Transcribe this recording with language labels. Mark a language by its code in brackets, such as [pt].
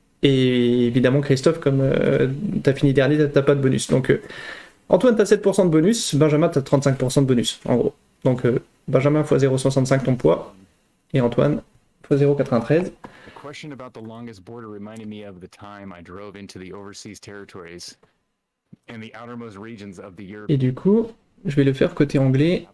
[fr] Et évidemment, Christophe, comme t'as fini dernier, t'as pas de bonus. Donc, Antoine, t'as 7% de bonus, Benjamin, t'as 35% de bonus, en gros. Donc, Benjamin x 0,65 ton poids, et Antoine x 0,93. [en] The question about the longest border reminded me of the time I drove into the overseas territories and the outermost regions of the Europe [fr] Et du coup, je vais le faire côté anglais.